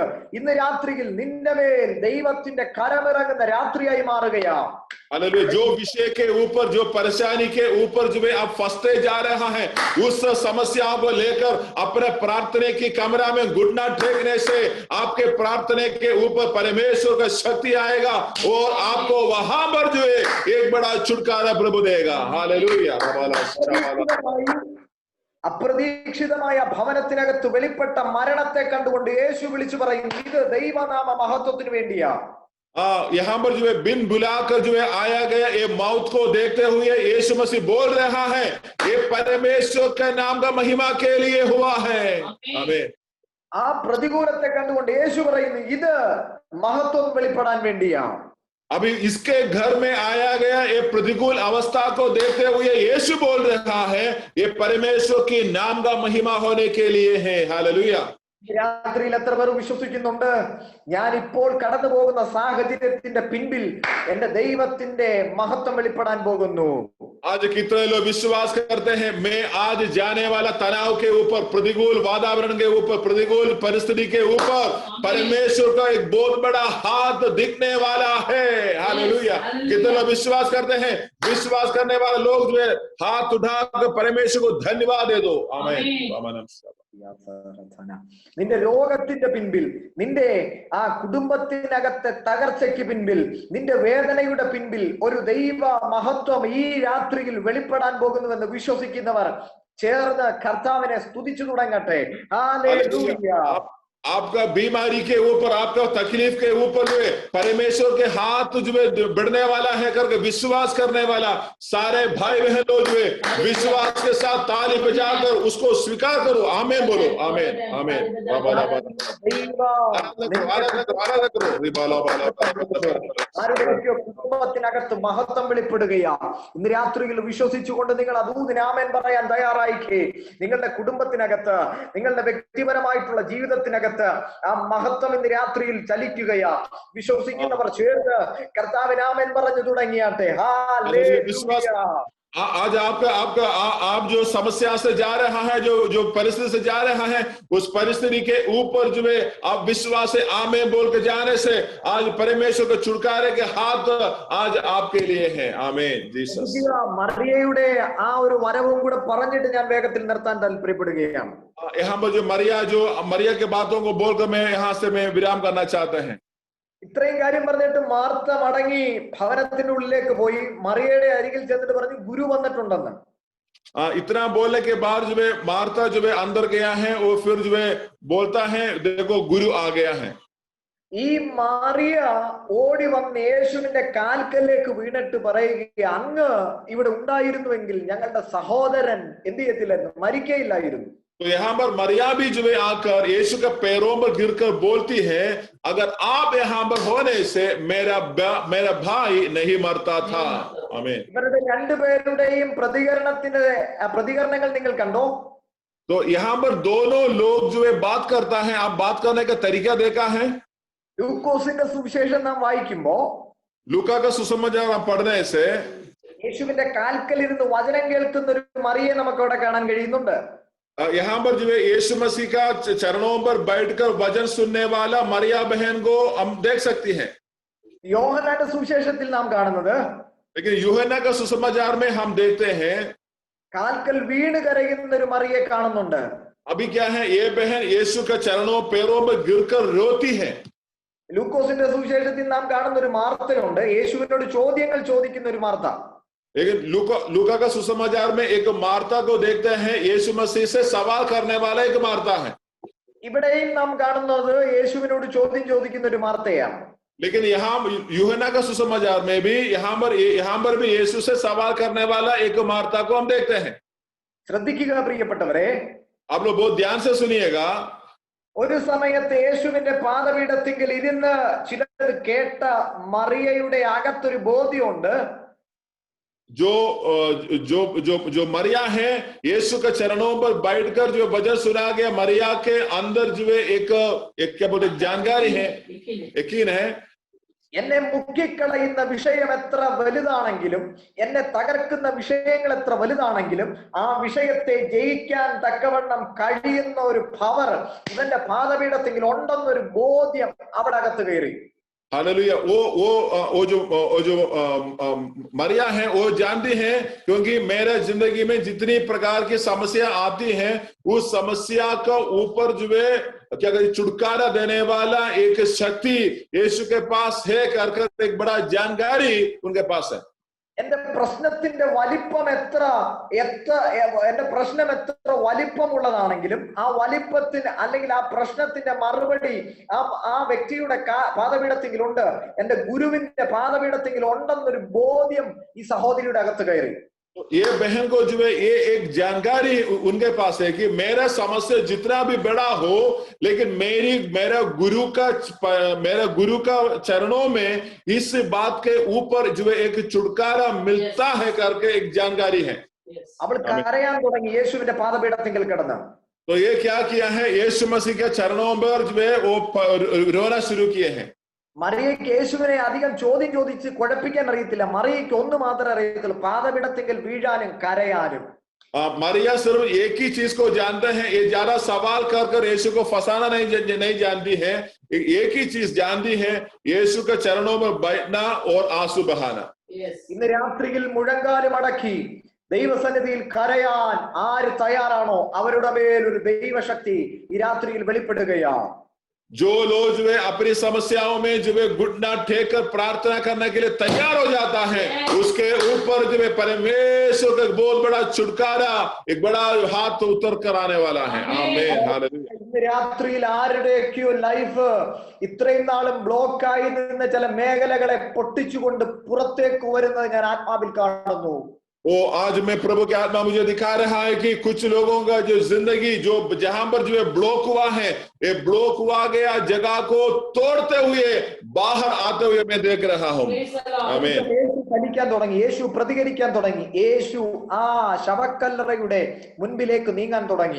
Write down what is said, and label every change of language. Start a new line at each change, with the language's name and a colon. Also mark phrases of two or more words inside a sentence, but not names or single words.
Malayalam: ഇന്ന് രാത്രിയിൽ നിന്റെ മേൽ ദൈവത്തിന്റെ കരമിറങ്ങുന്ന രാത്രിയായി മാറുകയാ.
Hindi: हालेलुया. जो विषय के ऊपर, जो परेशानी के ऊपर जो है आप फंसते जा रहा है, उस समस्या को लेकर अपने प्रार्थना की कमरा में घुटना टेकने से आपके प्रार्थना के ऊपर परमेश्वर का शक्ति आएगा और आपको वहां पर जो है एक बड़ा छुटकारा प्रभु देगा. हालेलुया.
Malayalam: അപ്രതീക്ഷിതമായ ഭവനത്തിനകത്ത് വെളിപ്പെട്ട മരണത്തെ കണ്ടുകൊണ്ട് യേശു വിളിച്ചു പറയും, ഇത് ദൈവനാമ മഹത്വത്തിന് വേണ്ടിയാ.
Hindi: यहाँ पर जो है बिन बुलाकर जो है आया गया, ये मौत को देखते हुए यीशु मसीह बोल रहा है ये परमेश्वर के नाम का महिमा के लिए हुआ है. आमीन.
Malayalam: ആ പ്രതികൂലത്തെ കണ്ടുകൊണ്ട് യേശു പറയുന്നു, ഇത് മഹത്വം വെളിപ്പെടാൻ വേണ്ടിയാ.
Hindi: अभी इसके घर में आया गया ये प्रतिकूल अवस्था को देखते हुए यीशु बोल रहा है ये परमेश्वर के नाम का महिमा होने के लिए है. हालेलुया.
Malayalam: രാത്രിയിൽ എത്ര പേർ വിശ്വസിക്കുന്നുണ്ട് ഞാൻ ഇപ്പോൾ കടന്നു പോകുന്ന സാഹചര്യത്തിന്റെ പിൻപിൽ എന്റെ ദൈവത്തിന്റെ മഹത്വം വെളിപ്പെടാൻ പോകുന്നു?
Hindi: आज कितने लोग विश्वास करते हैं मैं आज जाने वाला तनाव के ऊपर, प्रतिकूल वातावरण के ऊपर, प्रतिकूल परिस्थिति के ऊपर परमेश्वर का एक बहुत बड़ा हाथ दिखने वाला है। हालेलुया। कितने लोग विश्वास करते हैं? विश्वास करने वाले लोग जो है हाथ उठाकर परमेश्वर को धन्यवाद दे दो। आमीन।
Malayalam: നിന്റെ രോഗത്തിന്റെ പിൻപിൽ, നിന്റെ ആ കുടുംബത്തിനകത്തെ തകർച്ചയ്ക്ക് പിൻപിൽ, നിന്റെ വേദനയുടെ പിൻപിൽ ഒരു ദൈവ മഹത്വം ഈ രാത്രിയിൽ വെളിപ്പെടാൻ പോകുന്നുവെന്ന് വിശ്വസിക്കുന്നവർ ചേർന്ന് കർത്താവിനെ സ്തുതിച്ചു തുടങ്ങട്ടെ. ഹല്ലേലൂയ.
Hindi: आपका बीमारी के ऊपर, आपका तकलीफ के ऊपर जो है परमेश्वर के हाथ जो है बढ़ने वाला है करके विश्वास करने वाला सारे भाई बहन लोग जो है विश्वास के साथ ताली बजाकर उसको स्वीकार करो। आमीन बोलो। आमीन आमीन।
Malayalam: കുടുംബത്തിനകത്ത് മഹത്വം വെളിപ്പെടുകയാ. ഇന്ന് രാത്രിയിൽ വിശ്വസിച്ചുകൊണ്ട് നിങ്ങൾ അതൂതിന് ആമേൻ പറയാൻ തയ്യാറായിക്കേ. നിങ്ങളുടെ കുടുംബത്തിനകത്ത്, നിങ്ങളുടെ വ്യക്തിപരമായിട്ടുള്ള ജീവിതത്തിനകത്ത് ആ മഹത്വം ഇന്ന് രാത്രിയിൽ ചലിക്കുകയാ. വിശ്വസിക്കുന്നവർ ചേർന്ന് കർത്താവിന് ആമേൻ പറഞ്ഞു തുടങ്ങിയാട്ടെ.
Hindi: आज आप जो समस्या से जा रहा है, जो परिस्थिति से जा रहा है, उस परिस्थिति के ऊपर जो है आप विश्वास से आमीन बोल के जाने से आज परमेश्वर के छुटकारे के हाथ आज आपके लिए है। आमीन जीसस।
Malayalam: മറിയയുടെ ആ ഒരു വരവും കൂടെ പറഞ്ഞിട്ട് ഞാൻ വേഗത്തിൽ നിർത്താൻ താല്പര്യപ്പെടുകയാണ്.
Hindi: यहाँ पर जो मरिया के बातों को बोलकर मैं यहाँ से विराम करना चाहते हैं।
Malayalam: ഇത്രയും കാര്യം പറഞ്ഞിട്ട് മാർത്ത മടങ്ങി ഭവനത്തിന്റെ ഉള്ളിലേക്ക് പോയി മറിയയുടെ അരികിൽ ചെന്നിട്ട് പറഞ്ഞു ഗുരു വന്നിട്ടുണ്ടെന്ന്.
Hindi: इतना बोलने के बाद जो है मार्ता जो है अंदर गया है और फिर जो है बोलता है देखो गुरु आ गया है।
Malayalam: ഈ മറിയ ഓടി വന്ന് യേശുവിന്റെ കാൽക്കലേക്ക് വീണിട്ട് പറയുക, അങ്ങ് ഇവിടെ ഉണ്ടായിരുന്നുവെങ്കിൽ ഞങ്ങളുടെ സഹോദരൻ എന്ത് ചെയ്യത്തില്ലായിരുന്നു, മരിക്കയില്ലായിരുന്നു.
Hindi: तो यहाँ पर मरिया भी जो है आकर यीशु के पैरों पर गिरकर बोलती है अगर आप यहाँ पर होने से मेरा भाई नहीं मरता था। आमीन।
Malayalam: ഇവരുടെ രണ്ടുപേരുടെയും പ്രതികരണങ്ങൾ നിങ്ങൾ കണ്ടോ?
Hindi: तो यहाँ पर दोनों लोग जो है बात करता है, आप बात करने का तरीका देखा है?
Malayalam: ലൂക്കോസിന്റെ സുവിശേഷം നാം വായിക്കുമ്പോ,
Hindi: लूका का सुसमाचार पढ़ने से
Malayalam: യേശുവിന്റെ കാൽക്കൽ ഇരുന്ന് വചനം കേൾക്കുന്ന ഒരു മറിയെ നമുക്ക് അവിടെ കാണാൻ കഴിയുന്നുണ്ട്.
Hindi: यहाँ पर जो है यीशु मसीह का चरणों पर बैठकर वचन सुनने वाला मरिया बहन को हम देख सकती हैं।
Malayalam: യോഹന്നാന്റെ സുവിശേഷത്തിൽ നാം കാണുന്നത്,
Hindi: लेकिन यूहन्ना का सुसमाचार में हम देखते हैं
Malayalam: കാൽക്കൽ വീണ് കരയുന്ന ഒരു മറിയെ കാണുന്നുണ്ട്.
Hindi: अभी क्या है, ये बहन यीशु के चरणों पैरों पर गिरकर रोती है।
Malayalam: ലൂക്കോസിന്റെ സുവിശേഷത്തിൽ നാം കാണുന്ന ഒരു മാർത്തയുണ്ട്, യേശുവിനോട് ചോദ്യങ്ങൾ ചോദിക്കുന്ന ഒരു മാർത്ത.
Hindi: लेकिन लूका का सुसमाचार में एक मार्ता को देखते हैं, यीशु मसीह से सवाल करने वाला एक मार्ता है।
Malayalam: ഇവിടെയും നാം കാണുന്നത് യേശുവിനോട് ചോദ്യം ചോദിക്കുന്ന ഒരു മാർത്തയാണ്.
Hindi: लेकिन यहाँ यूहन्ना का सुसमाचार में भी यहाँ पर भी यीशु से सवाल करने वाला एक मार्ता को हम देखते हैं।
Malayalam: ശ്രദ്ധിക്കുക പ്രിയപ്പെട്ടവരെ,
Hindi: आप लोग बहुत ध्यान से सुनिएगा।
Malayalam: ഒരു സമയത്ത് യേശുവിന്റെ പാദപീഠത്തിങ്കിൽ ഇരുന്ന് ചിലർ കേട്ട മറിയയുടെ അകത്തൊരു ബോധ്യമുണ്ട്,
Hindi: जो मरिया है यीशु के चरणों पर बैठकर जो वचन सुना गया, मरिया के अंदर जो है एक क्या बोलते जानकारी है, यकीन है।
Malayalam: എന്നെ മുക്കിക്കളയുന്ന വിഷയം എത്ര വലുതാണെങ്കിലും, എന്നെ തകർക്കുന്ന വിഷയങ്ങൾ എത്ര വലുതാണെങ്കിലും ആ വിഷയത്തെ ജയിക്കാൻ തക്കവണ്ണം കഴിയുന്ന ഒരു പവർ ഇവന്റെ പാദപീഠത്തിൽ ഉണ്ടെന്നൊരു ബോധ്യം അവിടെ അകത്ത് കയറി.
Hindi: हालेलुया। वो जो मरिया है वो जानती है, क्योंकि मेरे जिंदगी में जितनी प्रकार की समस्या आती है उस समस्या का ऊपर जो है क्या कहते छुटकारा देने वाला एक शक्ति यीशु के पास है करके एक बड़ा जानकारी उनके पास है।
Malayalam: എന്റെ പ്രശ്നത്തിന്റെ വലിപ്പം എത്ര വലിപ്പമുള്ളതാണെങ്കിലും ആ വലിപ്പത്തിന് അല്ലെങ്കിൽ ആ പ്രശ്നത്തിന്റെ മറുപടി ആ വ്യക്തിയുടെ പാദപീഠത്തിലുണ്ട്, എന്റെ ഗുരുവിന്റെ പാദപീഠത്തിൽ ഉണ്ടെന്നൊരു ബോധ്യം ഈ സഹോദരിയുടെ അകത്ത് കയറി.
Hindi: ये बहन को जो है ये एक जानकारी उनके पास है कि मेरा समस्या जितना भी बड़ा हो, लेकिन मेरा गुरु का चरणों में इस बात के ऊपर जो है एक छुटकारा मिलता है करके एक जानकारी है।
Malayalam: അവൾ കരയാൻ തുടങ്ങി യേശുവിന്റെ പാദപീഠത്തിൽ കിടന്ന്.
Hindi: तो ये क्या किया है, यीशु मसीह के चरणों पर जो है वो रोना शुरू किए हैं।
Malayalam: മറിയയ്ക്ക് യേശുവിനെ അധികം ചോദ്യം ചോദിച്ച് കുഴപ്പിക്കാൻ അറിയത്തില്ല. മറിയയ്ക്ക് ഒന്ന് മാത്രമേ അറിയത്തുള്ളൂ, പാദപീഠത്തിങ്കൽ വീഴാനും കരയാനും.
Hindi: मरिया सिर्फ एक ही चीज को जानते हैं, ये ज्यादा सवाल कर कर यीशु को फंसाना नहीं जानती है। एक ही चीज जानती है, यीशु के चरणों में बैठना और आंसू बहाना।
Malayalam: ഇന്ന് രാത്രിയിൽ മുഴങ്കാല് മടക്കി ദൈവസന്നിധിയിൽ കരയാൻ ആര് തയ്യാറാണോ അവരുടെ മേൽ ഒരു ദൈവശക്തി ഈ രാത്രിയിൽ വെളിപ്പെടുകയാണ്.
Hindi: जो लोग जो है अपनी समस्याओं में जो है घुटना टेक कर प्रार्थना करने के लिए तैयार हो जाता है, उसके ऊपर जो है परमेश्वर का बहुत बड़ा छुटकारा, एक बड़ा हाथ उतर कर आने वाला है। आमीन, हालेलुया।
Malayalam: ഇന്ന് രാത്രിയിൽ ആരുടെയൊക്കെയോ ലൈഫ് ഇത്രയും നാളും ബ്ലോക്കായി നിന്ന ചില മേഖലകളെ പൊട്ടിച്ചുകൊണ്ട് പുറത്തേക്ക് വരുന്നത് ഞാൻ ആത്മാവിൽ കാണുന്നു.
Hindi: वो आज मैं प्रभु की आत्मा मुझे दिखा रहा है कि कुछ लोगों का जो जिंदगी जो जहां पर जो है ब्लॉक हुआ है, ये ब्लॉक हुआ गया जगह को तोड़ते हुए बाहर आते हुए मैं देख रहा हूं। आमीन।
Malayalam: യേശു ചലിക്കാൻ തുടങ്ങി, യേശു പ്രതികരിക്കാൻ തുടങ്ങി, യേശു ആ ശവക്കല്ലറയുടെ മുൻപിലേക്ക് നീങ്ങാൻ തുടങ്ങി.